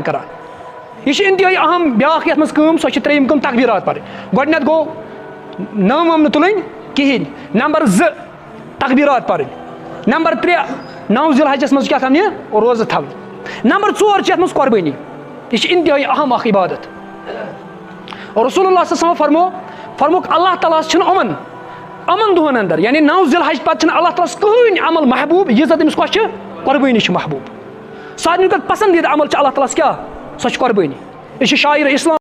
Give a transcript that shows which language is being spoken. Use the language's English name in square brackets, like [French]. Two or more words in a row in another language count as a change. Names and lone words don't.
[Kashmiri] کران یہِ چھِ انتہٲیی اہم بیاکھ یتھ منٛز کٲم سۄ چھِ ترٛیٚیِم کٲم تقبیٖرات پرٕنۍ گۄڈنیتھ گوٚو نم وم نہٕ تُلٕنۍ کِہیٖنۍ نمبر 2 تقبیٖرات پرٕنۍ نمبر 3 9 ذوالحجس منٛز کیاہ تھاونہِ روزٕ تھاوٕنۍ نمبر 4 چھِ یتھ منٛز قۄربٲنی یہِ چھِ انتہٲیی اہم اکھ عبادت رسول اللہ [Arabic] صلی اللہ علیہ وسلم [Kashmiri] فرمووُکھ اللہ تعالیٰ ہس چھُنہٕ یِمن دۄہن اندر یعنی 9 ذوالحج پتہٕ چھُنہٕ اللہ تعالیٰ ہس کٕہٕنۍ عمل محبوٗب ییٖژاہ تٔمِس خۄش چھِ قۄربٲنی چھِ محبوٗب سارنٕے کھۄتہٕ پسندیٖدٕ عمل چھُ اللہ تعالیٰ ہس کیاہ سۄ چھِ قۄربٲنی. یہِ چھِ شاعر اسلام